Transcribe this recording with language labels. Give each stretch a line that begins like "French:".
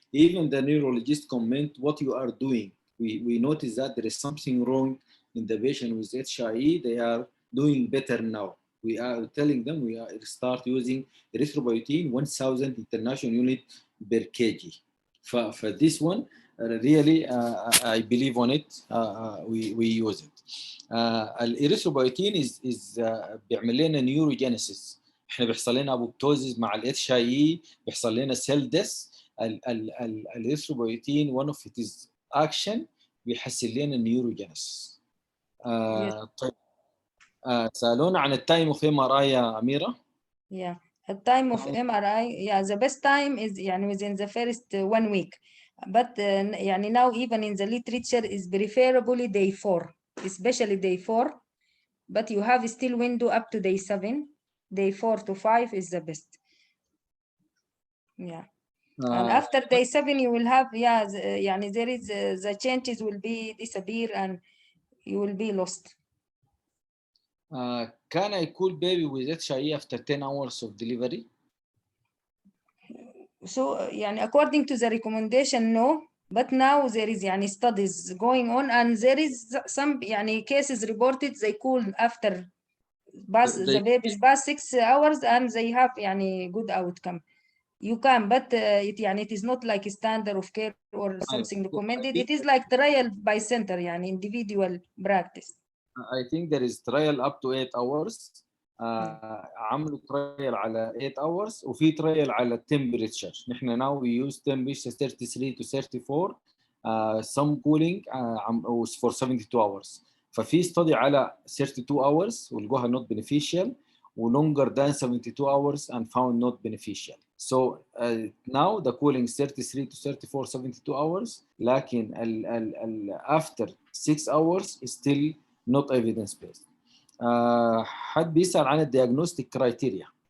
English: Even the neurologist comment what you are doing. We notice that there is something wrong in the patient with HIE. They are doing better now. We are telling them we are start using erythropoietin 1000 international unit per kg. For this one really I believe on it. We use it.
Arabic: الإريثروبويتين بيعمل لنا نيوروجينيسيس. احنا بيحصل لنا ابوبتوزيس مع الاتش اي اي، بيحصل لنا سيل ديس. الإريثروبويتين
English: one of its action
Arabic: بيحسن لنا النيوروجينيسيس. طيب سألونا عن التايم اوف ام ار اي يا أميرة.
English: Yeah, the time of MRI, yeah, the best time is
Arabic: يعني
English: within the first 1 week. But
Arabic: يعني
English: now even in the literature is preferably day 4, especially day 4. But you have still window up to day 7. Day 4 to 5 is the best. Yeah. And after day 7 you will have
Arabic: يعني
English: there is the changes will be disappear and you will be lost. Can I cool baby with HIE after 10 hours of delivery? So
Arabic: يعني
English: according to the recommendation no, but now there is يعني studies going on and there is some يعني cases reported they cool after the baby's past 6 hours and they have يعني good outcome. You can, but it is not like a standard of care or something recommended. It is like trial by center
Arabic: يعني
English: individual practice. I think there is trial up to 8 hours.
Arabic: عملوا ترايل على
English: 8 hours
Arabic: وفي ترايل على temperature. نحن
English: now we use temperature 33 to 34 some cooling for 72 hours.
Arabic: ففي
English: study
Arabic: على
English: 32 hours
Arabic: ولقوها
English: not beneficial
Arabic: و
English: longer than 72 hours and found not beneficial. So now the cooling 33 to 34 72 hours
Arabic: لكن
English: after 6 hours is still not evidence based.
Arabic: حد بيسأل عن الديagnostic criteria.